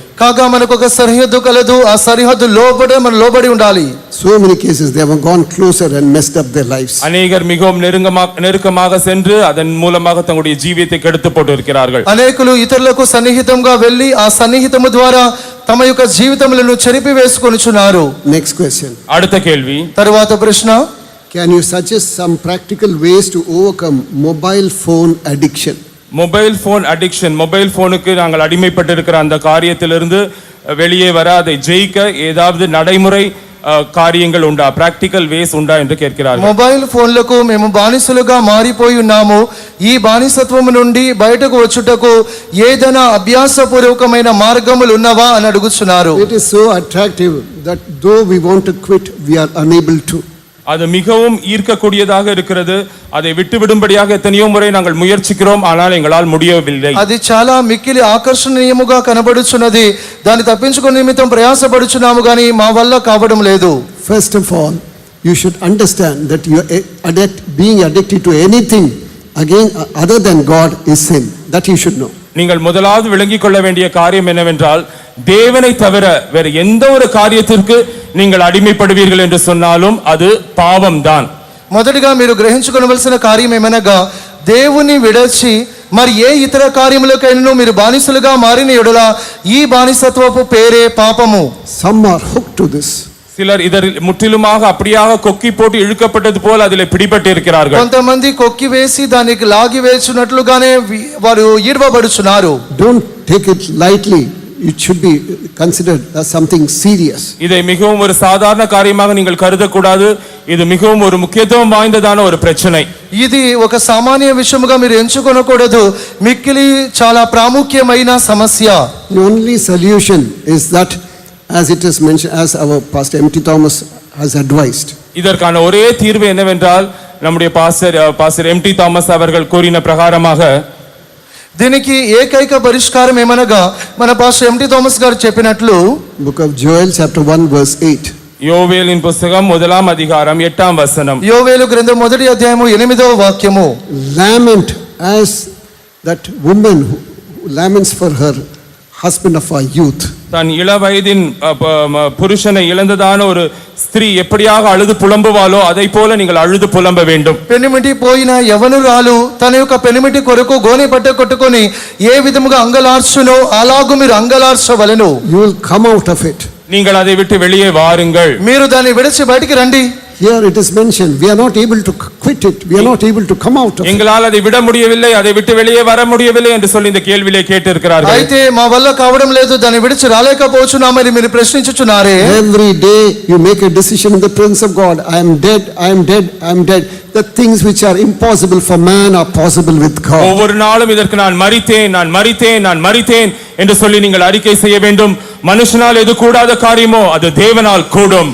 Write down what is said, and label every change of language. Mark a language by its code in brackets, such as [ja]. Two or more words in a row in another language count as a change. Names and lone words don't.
[te] కాగా మనకు ఒక సరిహద్దు కలదు, ఆ సరిహద్దు లోబడే మనం లోబడి ఉండాలి. [en] So many cases they have gone closer and messed up their lives. [ta] அநேகர் மிகவும் நெருக்கமாக சென்று அதன் மூலமாக தங்களுடைய ஜீவியத்தை கெடுத்து போட்டு இருக்கிறார்கள். [te] అనేకులు ఇతరులకు సన్నిహితంగా వెళ్ళి ఆ సన్నిహితము ద్వారా తమ యొక్క జీవితములను చెరిపి వేసుకొనుచున్నారు. [en] Next question. [ta] அடுத்த கேள்வி. [te] తరువాత ప్రశ్న, [en] Can you suggest some practical ways to overcome mobile phone addiction? mobile phone addiction, [ta] மொபைல் போனுக்கு நாங்கள் அடிமைப்பட்டு இருக்கிற அந்த காரியத்திலிருந்து வெளியே வர, அதை ஜெயிக்க ஏதாவது நடைமுறை [te] కార్యங்கள் ఉండా, [en] practical ways [te] ఉండా [ta] என்று கேட்கிறார்கள். [te] మొబైల్ ఫోన్లకు మేము బానిసలుగా మారిపోయి ఉన్నాము, ఈ బానిసత్వము నుండి బయటకు వచ్చుటకు ఏదైనా అభ్యాసపూర్వకమైన మార్గములు ఉన్నవా అని అడుగుతున్నారు. [en] It is so attractive that though we want to quit, we are unable to. [ta] அது மிகவும் ஈர்க்கக்கூடியதாக இருக்கிறது. அதை விட்டுவிடும்படியாக எத்தனையோ முறை நாங்கள் முயற்சிக்கிறோம், ஆனால் எங்களால் முடியவில்லை. [te] అది చాలా మిక్కిలి ఆకర్షణీయముగా కనబడుచున్నది, దాన్ని తప్పించుకునే నిమిత్తం ప్రయాసపడుచున్నాము కానీ మా వల్ల కావడం లేదు. [en] First of all, you should understand that you are being addicted to anything again other than God is sin. That you should know. [ta] நீங்கள் முதலாவது விளங்கிக் கொள்ள வேண்டிய காரியம் என்னவென்றால், தேவனை தவிர வேறு எந்த ஒரு காரியத்திற்கு நீங்கள் அடிமைப்படுவீர்கள் என்று சொன்னாலும் அது பாவம்தான். [te] మొదటిగా మీరు గ్రహించుకోవలసిన కార్యం ఏమనగా, దేవుని విడచి మరి ఏ ఇతర కార్యములకైనా మీరు బానిసలుగా మారిన ఎడల ఈ బానిసత్వపు పేరే పాపము. [en] Some are hooked to this. [ta] சிலர் இதில் முற்றிலுமாக அப்படியாக கொக்கி போட்டு இழுக்கப்பட்டது போல் அதில் பிடிபட்டு இருக்கிறார்கள். [te] కొంతమంది కొక్కి వేసి దానికి లాగి వేసినట్లుగానే వారు ఈడ్వబడుచున్నారు. [en] Don't take it lightly. It should be considered as something serious. [ta] இதை மிகவும் ஒரு சாதாரண காரியமாக நீங்கள் கருதக்கூடாது. இது மிகவும் ஒரு முக்கியத்துவம் வாய்ந்ததான ஒரு பிரச்சனை. [te] ఇది ఒక సామాన్య విషయముగా మీరు ఎంచుకొనకూడదు, మిక్కిలి చాలా ప్రాముఖ్యమైన సమస్య. [en] The only solution is that, as it is mentioned, as our Pastor M.T. Thomas has advised. [ta] இதற்கான ஒரே தீர்வு என்னவென்றால், நம்முடைய பாஸ்டர் M.T. தாமஸ் அவர்கள் கூறின பிரகாரமாக [te] దీనికి ఏకైక పరిష్కారం ఏమనగా, మన పాస్టర్ M.T. థామస్ గారు చెప్పినట్లు [en] Book of Joel chapter 1 verse 8. [ta] யோவேலின் புஸ்தகம் 1ஆம் அதிகாரம் 8ஆம் வசனம். [te] యోవేలు గ్రంథం 1వ అధ్యాయము 8వ వాక్యము. [en] Lament as that woman who laments for her husband of her youth. [ta] தன் இள வயதின் புருஷனை இழந்ததான ஒரு ஸ்திரீ எப்படியாக அழுது புலம்புவாளோ அதை போல நீங்கள் அழுது புலம்ப வேண்டும். [te] పెనిమిటి పోయిన యవనురాలు తన యొక్క పెనిమిటి కొరకు గోనె పట్ట కొట్టుకొని ఏ విధముగా అంగలార్చునో అలాగు మీరు అంగలార్చవలెను. [en] You will come out of it. [ta] நீங்கள் அதை விட்டு வெளியே வாருங்கள். [te] మీరు దాన్ని విడిచి బయటికి రండి. [en] Here it is mentioned, we are not able to quit it. We are not able to come out of it. [ta] எங்களால் அதை விட முடியவில்லை, அதை விட்டு வெளியே வர முடியவில்லை என்று சொல்லி இந்த கேள்வியிலே கேட்டு இருக்கிறார்கள். [te] అయితే మా వల్ల కావడం లేదు, దాన్ని విడిచి రాలేకపోతున్నామని మీరు ప్రశ్నించుచున్నారే. [en] Every day you make a decision in the presence of God. I am dead, I am dead, I am dead. The things which are impossible for man are possible with God. [ta] ஒவ்வொரு நாளும் இதற்கு நான் மரித்தேன், நான் மரித்தேன், நான் மரித்தேன் என்று சொல்லி நீங்கள் அறிக்கை செய்ய வேண்டும். மனுஷனால் எது கூடாத காரியமோ அது தேவனால் கூடும்.